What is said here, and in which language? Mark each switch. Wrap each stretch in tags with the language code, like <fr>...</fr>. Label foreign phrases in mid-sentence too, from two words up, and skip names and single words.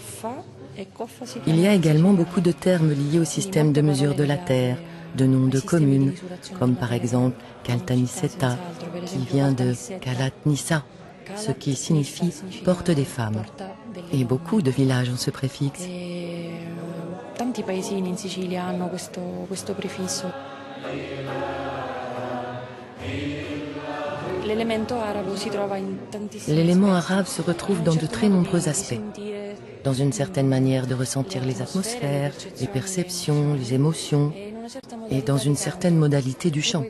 <fr>Il y a également beaucoup de termes liés au système de mesure de la terre, de noms de communes, comme par exemple Caltanissetta, qui vient de Calatnissa, ce qui signifie porte des femmes. Et beaucoup de villages ont ce préfixe.</fr> <it>Tanti paesini in Sicilia hanno questo prefisso.</it> <fr>L'élément arabe se retrouve dans de très nombreux aspects. Dans une certaine manière de ressentir les atmosphères, les perceptions, les émotions, et dans une certaine modalité du chant.</fr>